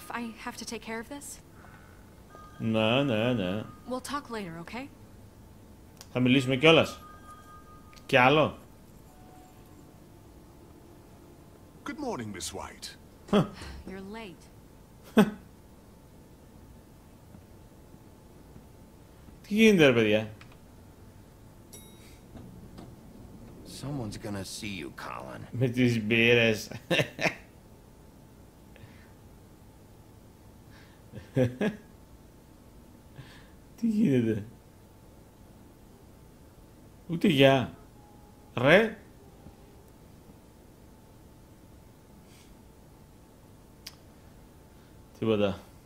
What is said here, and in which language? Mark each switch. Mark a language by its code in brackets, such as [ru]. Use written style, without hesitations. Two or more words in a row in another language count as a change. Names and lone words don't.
[en] I have to take care of this. [el] Ναι. [en] We'll talk later, okay? [el] Θα μιλήσουμε κιόλας. Κι άλλο. [en] Good morning, Miss White. You're late. [el] Τι γίνεται ρε παιδιά? [en] Someone's gonna see you, Colin. [el] Με τις μπύρες. Τι γίνεται? Ούτε γεια. Ρε. Τίποτα.